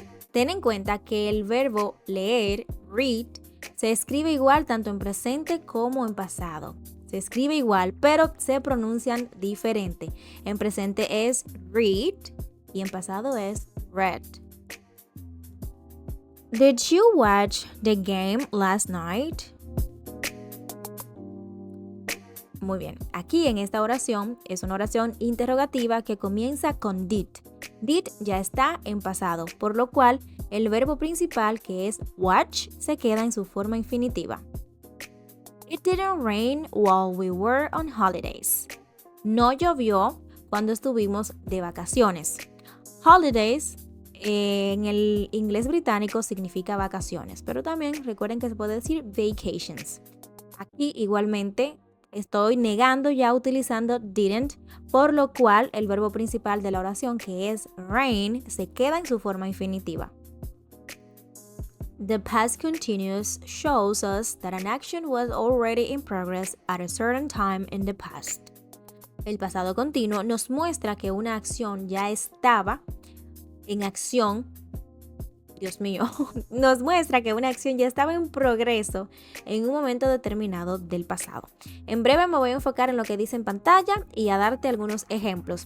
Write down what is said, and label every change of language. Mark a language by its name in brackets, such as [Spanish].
[Spanish] Ten en cuenta que el verbo leer, read, se escribe igual tanto en presente como en pasado. Se escribe igual, pero se pronuncian diferente. En presente es read y en pasado es read. [English] Did you watch the game last night? [Spanish] Muy bien, aquí en esta oración es una oración interrogativa que comienza con did. Did ya está en pasado, por lo cual el verbo principal, que es watch, se queda en su forma infinitiva. [English] It didn't rain while we were on holidays. [Spanish] No llovió cuando estuvimos de vacaciones. Holidays en el inglés británico significa vacaciones, pero también recuerden que se puede decir vacations. Aquí igualmente estoy negando ya utilizando didn't, por lo cual el verbo principal de la oración, que es rain, se queda en su forma infinitiva. [English] The past continuous shows us that an action was already in progress at a certain time in the past. [Spanish] El pasado continuo nos muestra que una acción ya estaba en acción. Dios mío, nos muestra que una acción ya estaba en progreso en un momento determinado del pasado. En breve me voy a enfocar en lo que dice en pantalla y a darte algunos ejemplos.